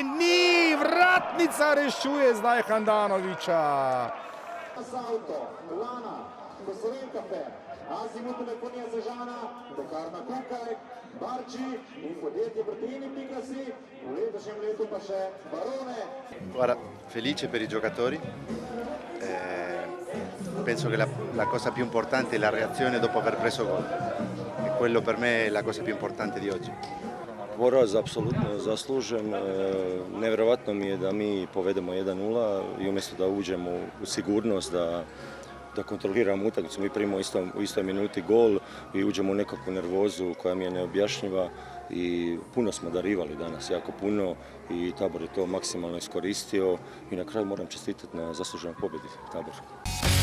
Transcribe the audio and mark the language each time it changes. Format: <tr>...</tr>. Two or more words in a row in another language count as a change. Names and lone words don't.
<sl>Ni, vratnica rešuje zdaj Handanovića. Salto, Lana, Kosovenkafe, Azimut telefonija Sežana, Pekarna tukaj, Barči in podjetje Bratini.si, v letošnjem letu pa še Barone.</sl> <it>Guarda, felice per i giocatori. Penso che la cosa più importante è la reazione dopo aver preso gol. E quello per me è la cosa più importante di oggi.</it> <hr>Poraz apsolutno zaslužen. Nevjerovatno mi je da mi povedemo 1-0 i umjesto da uđemo u sigurnost, da kontroliramo utakmicu. Mi primimo u istoj minuti gol i uđemo u nekakvu nervozu koja mi je neobjašnjiva i puno smo darivali danas, jako puno, i Tabor je to maksimalno iskoristio i na kraju moram čestitati na zasluženoj pobjedi Taboru.</hr>